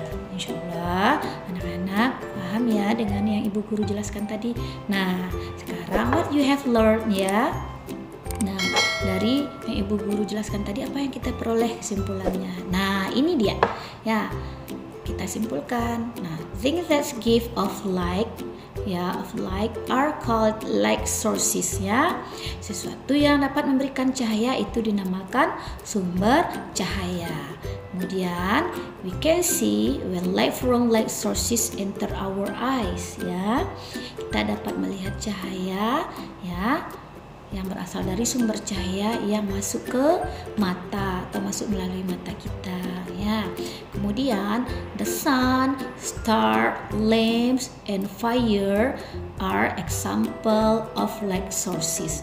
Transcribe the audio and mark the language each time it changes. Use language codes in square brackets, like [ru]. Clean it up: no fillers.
[id] Insyaallah anak-anak paham ya dengan yang ibu guru jelaskan tadi. Nah, sekarang [en] what you have learned [id] ya. Nah, dari yang ibu guru jelaskan tadi apa yang kita peroleh kesimpulannya. Nah, ini dia ya, kita simpulkan. [en] Nah, things that give off light ya, of light are called light sources ya. [id] Sesuatu yang dapat memberikan cahaya itu dinamakan sumber cahaya. Kemudian [en] we can see when light from light sources enter our eyes ya. [id] Kita dapat melihat cahaya ya yang berasal dari sumber cahaya yang masuk ke mata atau masuk melalui mata kita ya. Kemudian [en] the sun, star, lamps and fire are example of light sources.